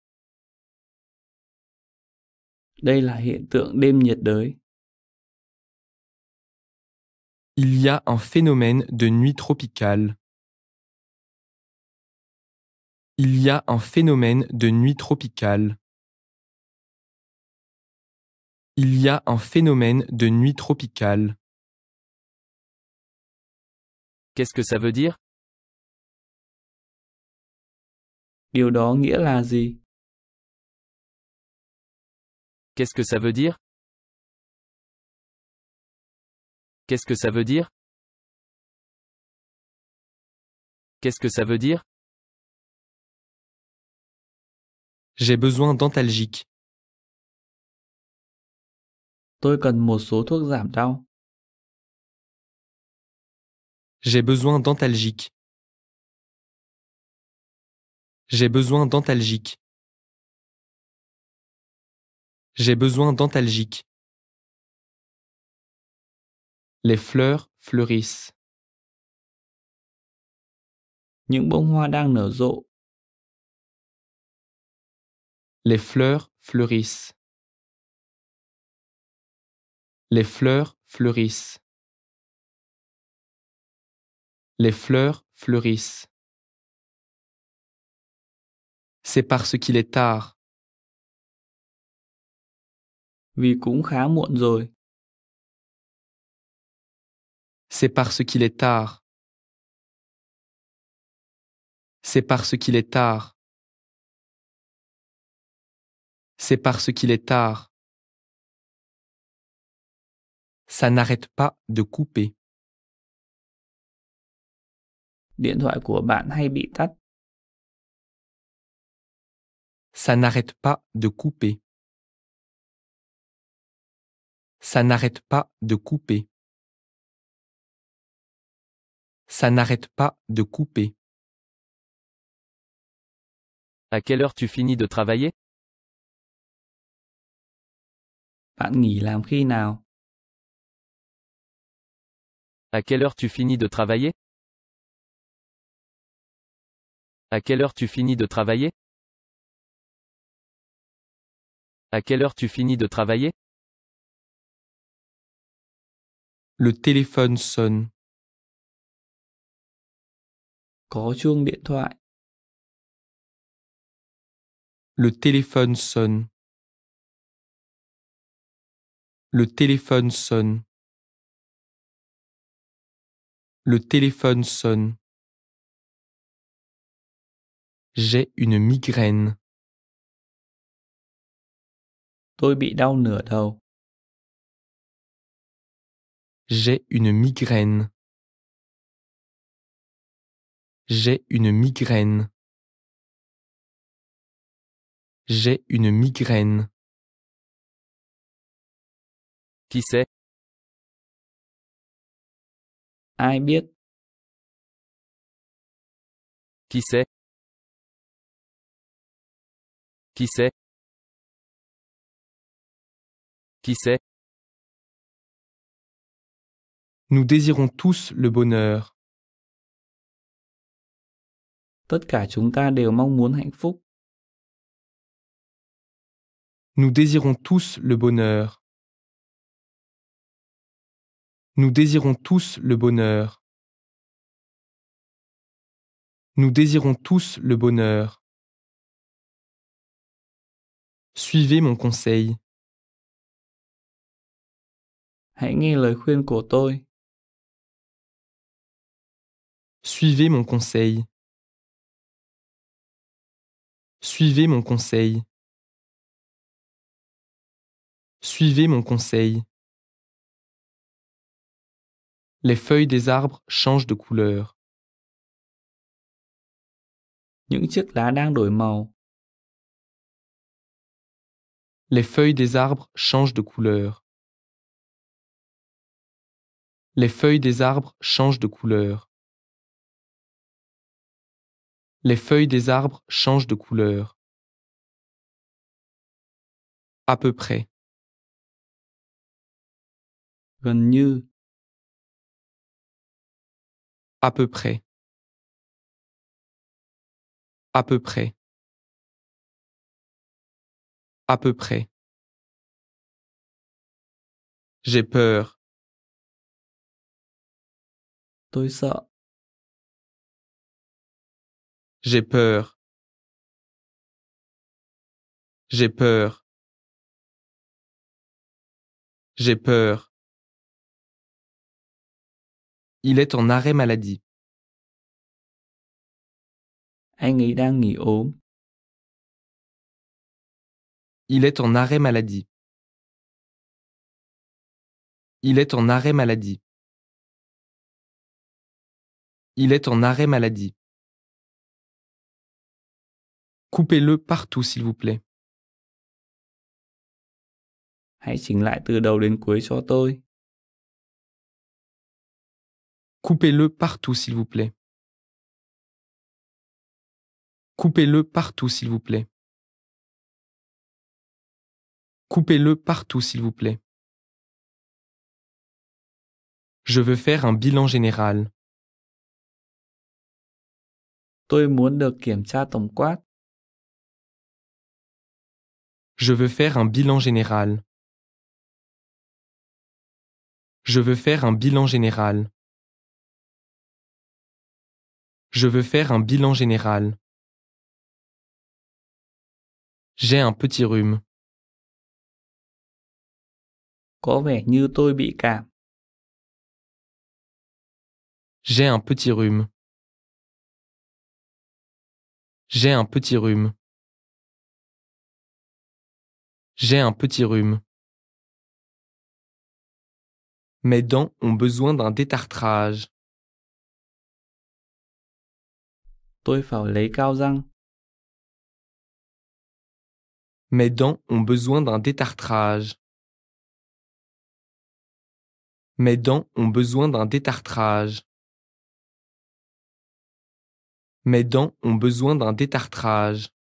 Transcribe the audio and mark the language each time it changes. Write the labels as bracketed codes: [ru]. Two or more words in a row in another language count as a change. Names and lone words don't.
[vi] Đây là hiện tượng đêm nhiệt đới. [fr] Il y a un phénomène de nuit tropicale. Il y a un phénomène de nuit tropicale. Il y a un phénomène de nuit tropicale. Qu'est-ce que ça veut dire? [vi] Điều đó nghĩa là gì? [fr] Qu'est-ce que ça veut dire? Qu'est-ce que ça veut dire? Qu'est-ce que ça veut dire? J'ai besoin d'antalgiques. [vi] Tôi cần một số thuốc giảm đau. [fr] J'ai besoin d'antalgiques. J'ai besoin d'antalgiques. J'ai besoin d'antalgiques. Les fleurs fleurissent. [vi] Những bông hoa đang nở rộ. [fr] Les fleurs fleurissent. Les fleurs fleurissent. Les fleurs fleurissent. C'est parce qu'il est tard. [vi] Vì cũng khá muộn rồi. [fr] C'est parce qu'il est tard. C'est parce qu'il est tard. C'est parce qu'il est tard. Ça n'arrête pas de couper. [vi] Điện thoại của bạn hay bị tắt. [fr] Ça n'arrête pas de couper. Ça n'arrête pas de couper. Ça n'arrête pas de couper. À quelle heure tu finis de travailler? [vi] Bạn nghỉ làm khi nào? [fr] À quelle heure tu finis de travailler? À quelle heure tu finis de travailler? À quelle heure tu finis de travailler? Le téléphone sonne. [vi] Có chuông điện thoại. [fr] Le téléphone sonne. Le téléphone sonne. Le téléphone sonne. J'ai une migraine. [vi] Tôi bị đau nửa đầu. [fr] J'ai une migraine. J'ai une migraine. J'ai une migraine. Qui c'est? [vi] Ai biết? [fr] Qui c'est? Qui c'est? Qui c'est? Nous désirons tous le bonheur. [vi] Tất cả chúng ta đều mong muốn hạnh phúc. [fr] Nous désirons tous le bonheur. Nous désirons tous le bonheur. Nous désirons tous le bonheur. Suivez mon conseil. [vi] Hãy nghe lời khuyên của tôi. [fr] Suivez mon conseil. Suivez mon conseil. Suivez mon conseil. Les feuilles des arbres changent de couleur. [vi] Những chiếc lá đang đổi màu. [fr] Les feuilles des arbres changent de couleur. Les feuilles des arbres changent de couleur. Les feuilles des arbres changent de couleur. À peu près. [vi] Gần như. [fr] À peu près. À peu près. À peu près. J'ai peur. [vi] Tôi sợ. [fr] J'ai peur. J'ai peur. J'ai peur. Il est en arrêt maladie. [vi] Anh ấy đang nghỉ ốm. [fr] Il est en arrêt maladie. Il est en arrêt maladie. Il est en arrêt maladie. Coupez-le partout, s'il vous plaît. [vi] Hãy chỉnh lại từ đầu đến cuối cho tôi. [fr] Coupez-le partout, s'il vous plaît. Coupez-le partout, s'il vous plaît. Coupez-le partout, s'il vous plaît. Je veux faire un bilan général. [vi] Tôi muốn được kiểm tra tổng quát. [fr] Je veux faire un bilan général. Je veux faire un bilan général. Je veux faire un bilan général. J'ai un petit rhume. [vi] Có vẻ như tôi bị cảm. [fr] J'ai un petit rhume. J'ai un petit rhume. J'ai un petit rhume. Mes dents ont besoin d'un détartrage. [vi] Tôi phải lấy cao răng. [fr] Mes dents ont besoin d'un détartrage. Mes dents ont besoin d'un détartrage. Mes dents ont besoin d'un détartrage.